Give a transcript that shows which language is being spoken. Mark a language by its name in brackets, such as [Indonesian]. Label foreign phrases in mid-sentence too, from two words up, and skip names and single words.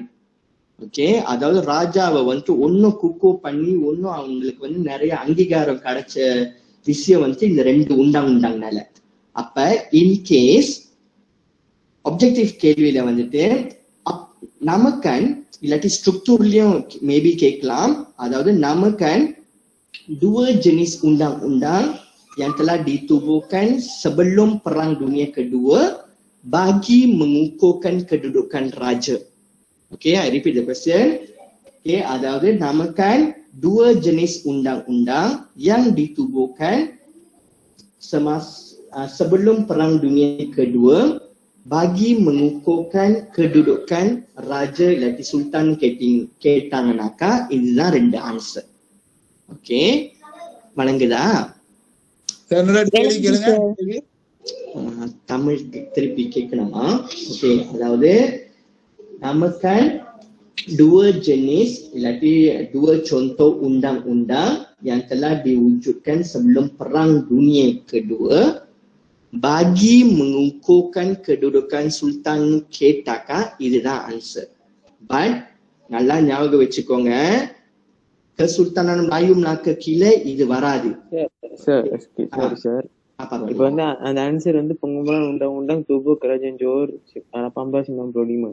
[Tamil] ஓகே, அதாவது ராஜாவை வந்துட்டு ஒன்னும் குக்கோ பண்ணி ஒன்னும் அவங்களுக்கு வந்து நிறைய அங்கீகாரம் கிடைச்ச விஷயம் வந்துட்டு இந்த 2 undang-undangனால. அப்ப [English] in case objective [Tamil] கேள்வியில வந்துட்டு நமக்கன் இல்லாட்டி ஸ்ட்ரக்சர்லயும் மேபி கேட்கலாம். [Malay] அதாவது நமக்கன் dua jenis undang-undang yang telah ditubuhkan sebelum Perang Dunia Kedua bagi mengukuhkan kedudukan raja. [English] Okay, I repeat the question. [Malay] Okay, அதாவது namakan dua jenis undang-undang yang ditubuhkan sebelum Perang Dunia Kedua bagi mengukuhkan kedudukan raja illathi sultan [Tamil] கேட்டாங்கனாக்கா இதுதான் 2 ஆன்சர். ஓகே, வணங்குதா? தமிழ் திருப்பி கேட்கணுமா? [Malay] ஓகே, அதாவது namakan dua jenis illathi dua contoh undang-undang yang telah diwujudkan sebelum Perang Dunia Kedua bagi mengukuhkan kedudukan sultan [Tamil] கேட்டாக்கா இதுதான் ஆன்சர். பட் நல்லா ஞாபகம் வச்சுக்கோங்க, Kesultanan Melayu Melaka கீழே இது வராது. சார் இப்போ வந்து அந்த ஆன்சர் வந்து Pengumpulan Undang-Undang Tubuh Kerajaan Johor 1895.